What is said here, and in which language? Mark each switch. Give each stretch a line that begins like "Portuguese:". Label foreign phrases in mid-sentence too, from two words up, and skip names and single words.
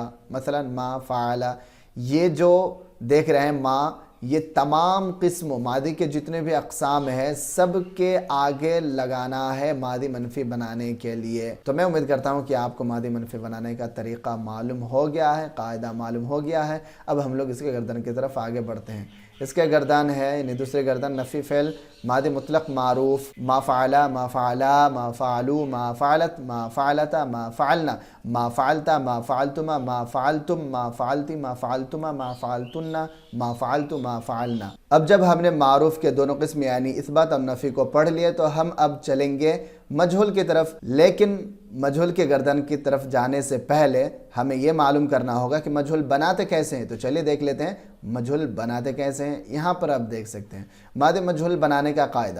Hindi: मसलन
Arabic: ما فعل,
Hindi: ये जो देख रहे हैं मा, ये तमाम किस्म मादी के जितने भी अक़साम हैं सब के आगे लगाना है मादी मनफी बनाने के लिए। तो मैं उम्मीद करता हूँ कि आपको मादी मनफी बनाने का तरीक़ा मालूम हो गया है, कायदा मालूम हो गया है। अब हम लोग इसके गर्दन की तरफ आगे बढ़ते हैं। इसके गर्दन है यानी दूसरे गर्दन
Arabic: نفي في الماضي المطلق المعروف, ما فَعَلَ، ما فَعَلا، ما فَعَلُوا، ما فَعَلَتْ، ما فَعَلَتا، ما فَعَلْنَ، ما فَعَلْتَ، ما فَعَلْتُما، ما فَعَلْتُمْ، ما فَعَلْتِ، ما فَعَلْتُما، ما فَعَلْتُنَّ، ما فَعَلْتُ، ما فَعَلْنا.
Hindi: अब जब हमने मारूफ के दोनों किस्म यानी इस्बात और नफ़ी को पढ़ लिए तो हम अब चलेंगे मजहूल की तरफ। लेकिन मजहूल के गर्दन की तरफ जाने से पहले हमें ये मालूम करना होगा कि मजहूल बनाते कैसे हैं। तो चलिए देख लेते हैं मजहूल बनाते कैसे हैं। यहाँ पर आप देख सकते हैं मादी मजहूल बनाने का कायदा।